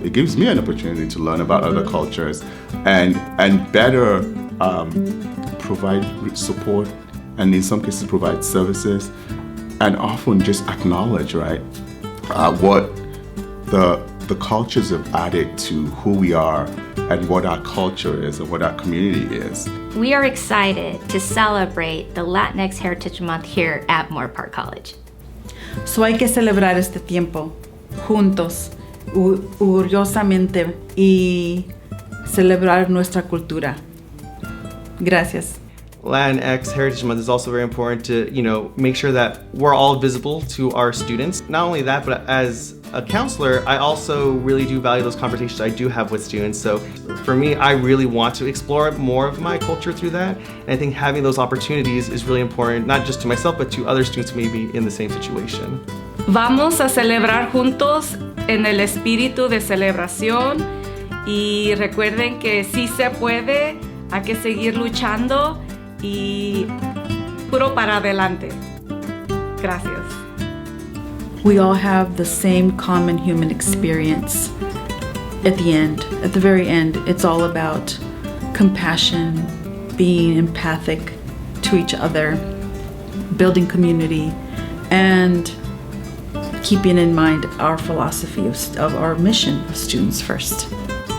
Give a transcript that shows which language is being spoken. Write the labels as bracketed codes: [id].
[en] It gives me an opportunity to learn about other cultures and better provide support, and in some cases provide services, and often just acknowledge, right, what the cultures have added to who we are and what our culture is and what our community is. We are excited to celebrate the Latinx Heritage Month here at Moorpark College. [es] So hay que celebrar este tiempo juntos, orgullosamente, y celebrar nuestra cultura. Gracias. [en] Latinx Heritage Month is also very important to, make sure that we're all visible to our students. Not only that, but as a counselor, I also really do value those conversations I do have with students. So for me, I really want to explore more of my culture through that. And I think having those opportunities is really important, not just to myself, but to other students maybe in the same situation. [es] Vamos a celebrar juntos en el espíritu de celebración y recuerden que sí se puede, hay que seguir luchando y puro para adelante. Gracias. [en] We all have the same common human experience. At the very end, it's all about compassion, being empathic to each other, building community, and keeping in mind our philosophy of our mission of students first.